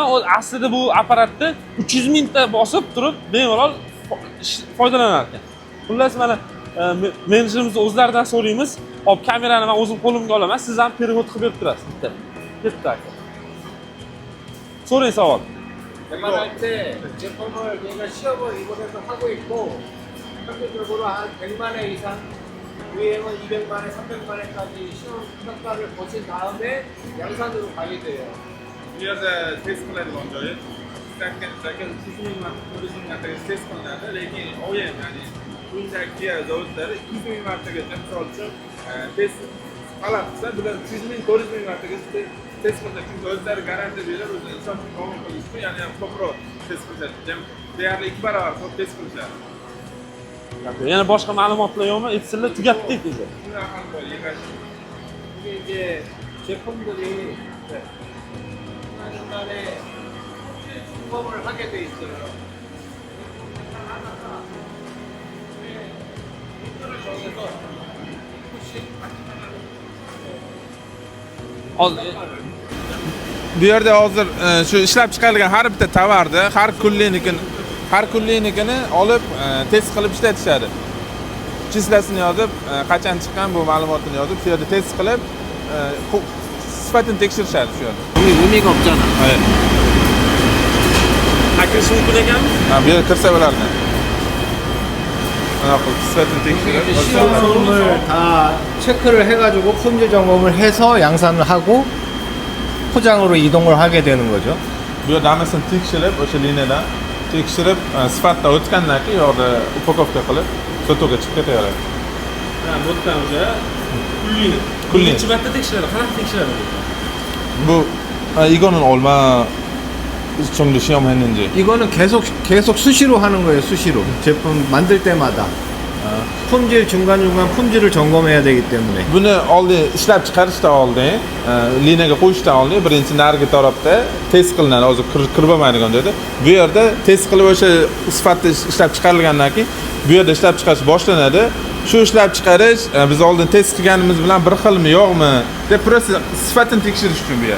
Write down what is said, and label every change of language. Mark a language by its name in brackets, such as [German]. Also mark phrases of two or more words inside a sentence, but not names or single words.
[Uzbek] Aslida bu apparatda 300 mingta bosib turib bemalol foydalanar ekan. Xullas, mana menejerimiz o'zlaridan so'raymiz. Hop, kamerani men o'zim qo'limga olaman, siz ham перевод qilib berib turasiz. Bitta aka. So'rang savol. [Korean] 웬만할 때 제품을 저희가 시험을 이번에도 하고 있고 평균적으로 한 100만 회 이상, 유행은 200만 회, 300만 회까지 시험 평가를 거친 다음에 양산으로 가게 돼요. [Uzbek] Bu yerda test qiladi joyi. Second tizimlar, turizmlar test qilinadi, lekin o'yin, ya'ni Hyundai, Kia zavodlari 200 ming martagacha misol uchun test talab qilsa, bular 300 ming, 400 ming martagacha test qiladi. Chunki o'zlari garantiya beradi, o'zi inson qabul qilish uchun, ya'ni ham ko'proq test qiladi. Deyarli 2 barobar ko'p test qilishadi. Yana boshqa ma'lumotlar yo'qmi? Aytsinlar, tugatdik o'zi. [Korean] 이게 이제 제품들이 중간에 점검을 하게 돼 있어요. 인터를 정해서 [Uzbek] Bu yerda hozir shu ishlab chiqarilgan har bitta tovarni, har kunlikini olib test qilib ishlatishadi. Chislasini yozib, qachon chiqqan bu ma'lumotni yozib, shu yerda test qilib, sifatini tekshirishadi shu yerda. [Korean] 의미가 없잖아. [Uzbek] Akirish mumkin ekanmi? Ha, bu yerga kirsa bo'lardi. Mana bu sifatini tekshirib, [Korean] 시험을 다 체크를 해가지고 품질 점검을 해서 양산을 하고 포장으로 이동을 하게 되는 거죠. [Uzbek] bu yerda hammasini tekshirib, o'sha liniyadan tekshirib, sifatdan o'tgandan keyin yo'qda upakovka qilib, sotuvga chiqib ketaveradi. Ha, bu yerdan o'sha kullini. Kullini. Necha marta tekshiradi? Qanaqa tekshiradi? [Korean] Bu 이거는 얼마 정도 시험했는지. 이거는 계속 수시로 하는 거예요. 수시로 제품 만들 때마다 품질 중간중간 품질을 점검해야 되기 때문에 [Uzbek] Buni oldin ishlab chiqarishdan oldin, liniyaga qo'yishdan oldin birinchi narigi tarafda test qilinadi, hozir kirib bo'lmaydigan joyda. Bu yerda test qilib o'sha sifatda ishlab chiqarilgandan keyin bu yerda ishlab chiqarish boshlanadi. Shu ishlab chiqarish biz oldin test qilganimiz bilan bir xilmi, yo'qmi deb просто sifatini tekshirish uchun bu yer.